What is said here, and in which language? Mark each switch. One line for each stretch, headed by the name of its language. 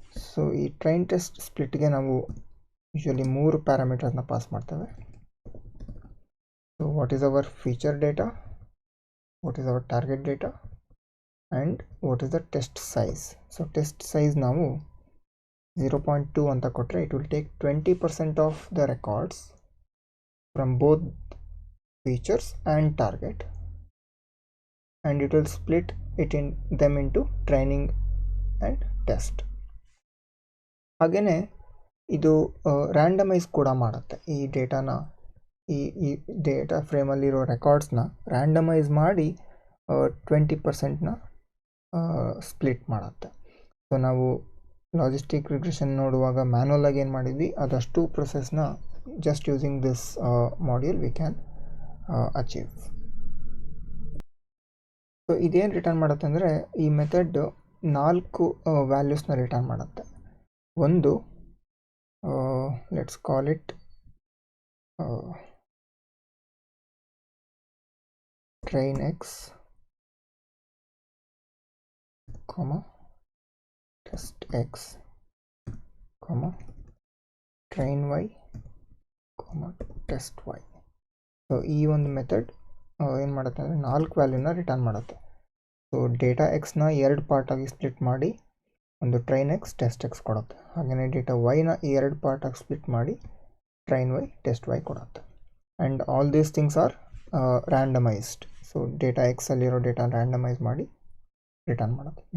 Kannada: So ಈ train test splitಗೆ ನಾವು usually 3 ಪ್ಯಾರಾಮೀಟರ್ಸ್ನ pass ಮಾಡ್ತೇವೆ.
English: So what is our feature data, what is our target data, and what is the test size. So test size
Kannada: ನಾವು 0.2 ಅಂತ ಕೊಟ್ಟರೆ
English: it will take 20% of the records from both features and target, and it will split them into training and test.
Kannada: ಹಾಗೆಯೇ ಇದು randomise ಕೂಡ ಮಾಡುತ್ತೆ. ಈ ಡೇಟಾನ ಈ data ಫ್ರೇಮಲ್ಲಿರೋ ರೆಕಾರ್ಡ್ಸ್ನ randomise ಮಾಡಿ 20%ನ ಸ್ಪ್ಲಿಟ್ ಮಾಡುತ್ತೆ. ಸೊ ನಾವು ಲಾಜಿಸ್ಟಿಕ್ ರಿಗ್ರೆಷನ್ ನೋಡುವಾಗ ಮ್ಯಾನ್ಯಲ್ ಆಗಿ ಏನು ಮಾಡಿದ್ವಿ ಅದಷ್ಟು ಪ್ರೊಸೆಸ್ನ
English: Just using this module we can achieve.
Kannada: So ಇದೇನು ರಿಟರ್ನ್ ಮಾಡುತ್ತೆ ಅಂದರೆ ಈ ಮೆಥಡ್ 4 ವ್ಯಾಲ್ಯೂಸ್ನ ರಿಟರ್ನ್ ಮಾಡುತ್ತೆ.
English: ಒಂದು let's call it train x, test x, train y, test y.
Kannada: So ಈ ಒಂದು ಮೆಥಡ್ ಏನು ಮಾಡುತ್ತೆ ಅಂದರೆ 4 ವ್ಯಾಲ್ಯೂನ ರಿಟರ್ನ್ ಮಾಡುತ್ತೆ. ಸೊ ಡೇಟಾ ಎಕ್ಸ್ನ 2 ಪಾರ್ಟಾಗಿ ಸ್ಪ್ಲಿಟ್ ಮಾಡಿ ಒಂದು ಟ್ರೈನ್ ಎಕ್ಸ್ ಟೆಸ್ಟ್ ಎಕ್ಸ್ ಕೊಡುತ್ತೆ. ಹಾಗೆಯೇ ಡೇಟಾ ವೈನ 2 ಪಾರ್ಟಾಗಿ ಸ್ಪ್ಲಿಟ್ ಮಾಡಿ ಟ್ರೈನ್ ವೈ ಟೆಸ್ಟ್ ವೈ ಕೊಡುತ್ತೆ.
English: And all these things are randomized.
Kannada: So data X ಅಲ್ಲಿರೋ ಡೇಟಾ ರ್ಯಾಂಡಮೈಸ್ ಮಾಡಿ ರಿಟರ್ನ್ ಮಾಡುತ್ತೆ.